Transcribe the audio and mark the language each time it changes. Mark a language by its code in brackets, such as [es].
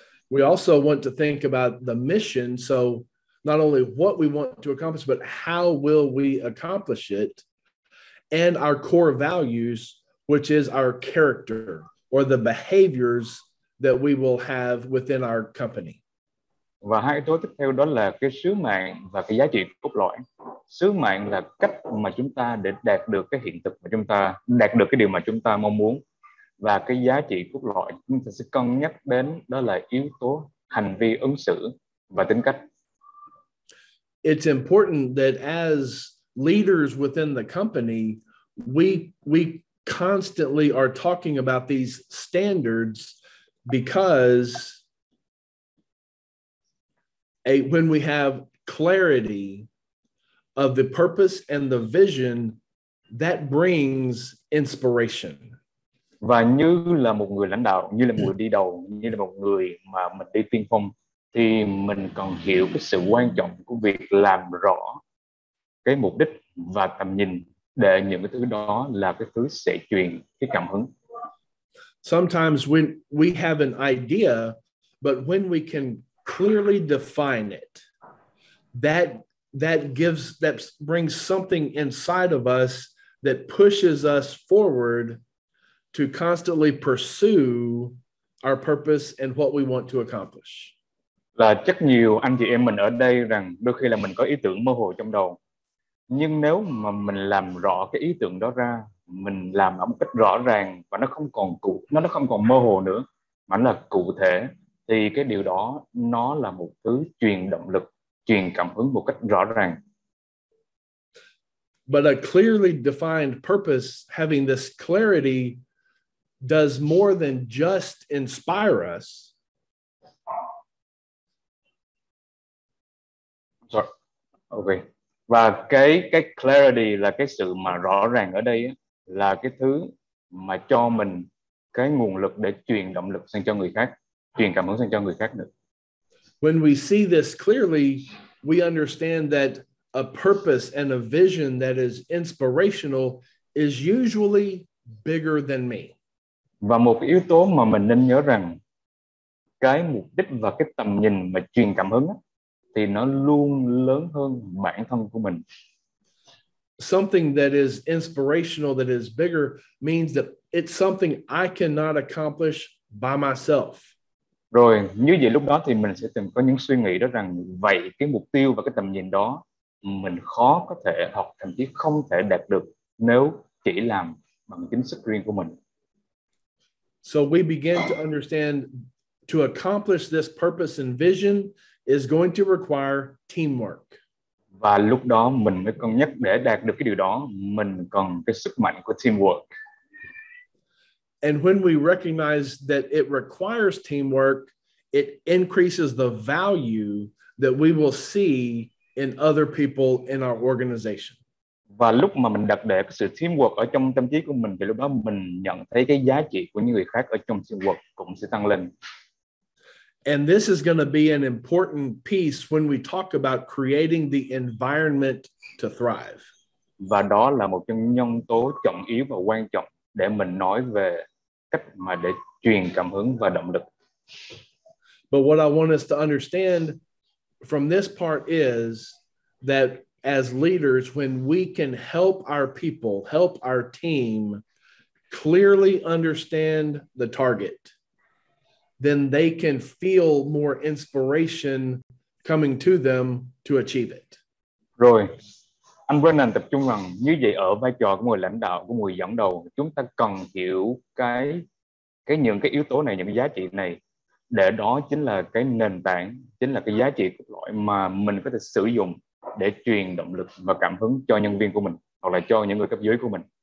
[en] We also want to think about the mission. So not only what we want to accomplish, but how will we accomplish it, and our core values, which is our character or the behaviors that we will have within our company. [vi] Và hai yếu tố tiếp theo đó là cái sứ mệnh và cái giá trị cốt lõi. Sứ mệnh là cách mà chúng ta để đạt được cái hiện thực mà chúng ta đạt được cái điều mà chúng ta mong muốn, và cái giá trị cốt lõi chúng ta sẽ cân nhắc đến đó là yếu tố hành vi ứng xử và tính cách. [en] It's important that as leaders within the company, we constantly are talking about these standards, because when we have clarity of the purpose and the vision, that brings inspiration. [vi] Và như là một người lãnh đạo, như là một người đi đầu, như là một người mà mình đi tiên phong, thì mình cần hiểu cái sự quan trọng của việc làm rõ cái mục đích và tầm nhìn, để những cái thứ đó là cái thứ sẽ truyền cái cảm hứng. [en] Sometimes when we have an idea, but when we can clearly define it, that brings something inside of us that pushes us forward to constantly pursue our purpose and what we want to accomplish. [vi] Là chắc nhiều anh chị em mình ở đây rằng đôi khi là mình có ý tưởng mơ hồ trong đầu, nhưng nếu mà mình làm rõ cái ý tưởng đó ra, mình làm ở một cách rõ ràng và nó không còn mơ hồ nữa mà nó là cụ thể, thì cái điều đó nó là một thứ truyền động lực, truyền cảm hứng một cách rõ ràng. [en] But a clearly defined purpose, having this clarity, does more than just inspire us. Sorry. Okay. [vi] Và cái clarity là cái sự mà rõ ràng ở đây là cái thứ mà cho mình cái nguồn lực để truyền động lực sang cho người khác, truyền cảm hứng sang cho người khác nữa. [en] When we see this clearly, we understand that a purpose and a vision that is inspirational is usually bigger than me. [vi] Và một yếu tố mà mình nên nhớ rằng cái mục đích và cái tầm nhìn mà truyền cảm hứng thì nó luôn lớn hơn bản thân của mình. [en] Something that is inspirational, that is bigger, means that it's something I cannot accomplish by myself. [vi] Rồi như vậy lúc đó thì mình sẽ từng có những suy nghĩ đó rằng vậy cái mục tiêu và cái tầm nhìn đó mình khó có thể, hoặc thậm chí không thể đạt được nếu chỉ làm bằng chính sức riêng của mình. [en] So we begin to understand to accomplish this purpose and vision is going to require teamwork. [vi] Và lúc đó mình mới cân nhắc để đạt được cái điều đó, mình cần cái sức mạnh của teamwork. [en] And when we recognize that it requires teamwork, it increases the value that we will see in other people in our organization. [vi] Và lúc mà mình đặt để cái sự teamwork ở trong tâm trí của mình, thì lúc đó mình nhận thấy cái giá trị của những người khác ở trong teamwork cũng sẽ tăng lên. [en] And this is going to be an important piece when we talk about creating the environment to thrive. [vi] Và đó là một trong những nhân tố trọng yếu và quan trọng để mình nói về cách mà để truyền cảm hứng và động lực. [en] But what I want us to understand from this part is that as leaders, when we can help our people, help our team clearly understand the target, then they can feel more inspiration coming to them to achieve it. [vi] Rồi, Anh Brennan tập trung rằng như vậy ở vai trò của người lãnh đạo, của người dẫn đầu, chúng ta cần hiểu những cái yếu tố này, những cái giá trị này, để đó chính là cái nền tảng, chính là cái giá trị cốt lõi mà mình có thể sử dụng để truyền động lực và cảm hứng cho nhân viên của mình hoặc là cho những người cấp dưới của mình.